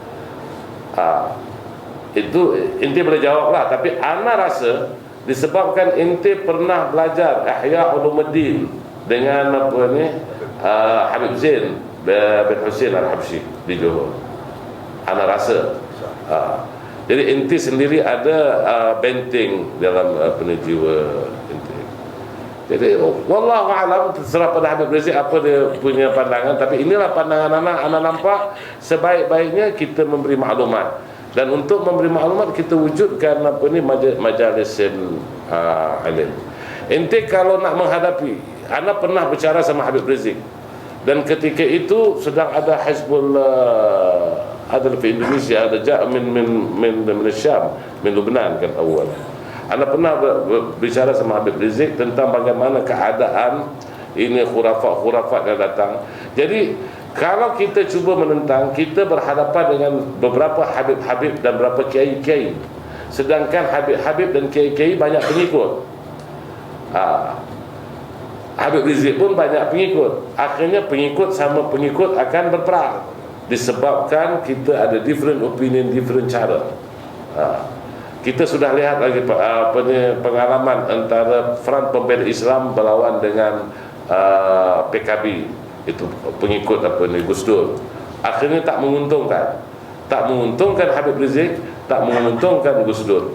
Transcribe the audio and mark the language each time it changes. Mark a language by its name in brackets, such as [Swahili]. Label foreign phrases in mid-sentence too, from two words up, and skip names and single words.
[Malay] Itu ente boleh jawablah, tapi ana rasa disebabkan ente pernah belajar Ihya Ulumuddin dengan Habib Zain bin Hussein Al-Habsyi di Johor. Ana rasa jadi ente sendiri ada benteng dalam jiwa ente. Jadi wallahu a'lam, terserah pada Habib Rizik apa dia punya pandangan, tapi inilah pandangan anak nampak sebaik-baiknya kita memberi maklumat. Dan untuk memberi maklumat kita wujudkan majalis alim. Ente kalau nak menghadapi, ana pernah bicara sama Habib Rizik, dan ketika itu sedang ada Hizbullah ada di Indonesia, ada min Syam, min Lebanon kan awal. Ana pernah berbicara sama Habib Rizik tentang bagaimana keadaan ini khurafat yang datang. Jadi kalau kita cuba menentang, kita berhadapan dengan beberapa habib-habib dan beberapa kiai-kiai, sedangkan habib-habib dan kiai-kiai banyak pengikut. Habib Rizik pun banyak pengikut. Akhirnya pengikut sama pengikut akan berperang, disebabkan kita ada [English] different opinion, different [Malay] cara. Kita sudah lihat lagi pengalaman antara Front Pembela Islam berlawan dengan PKB, itu pengikut Gus Dur. Akhirnya tak menguntungkan Habib Rizik, tak menguntungkan Gus Dur.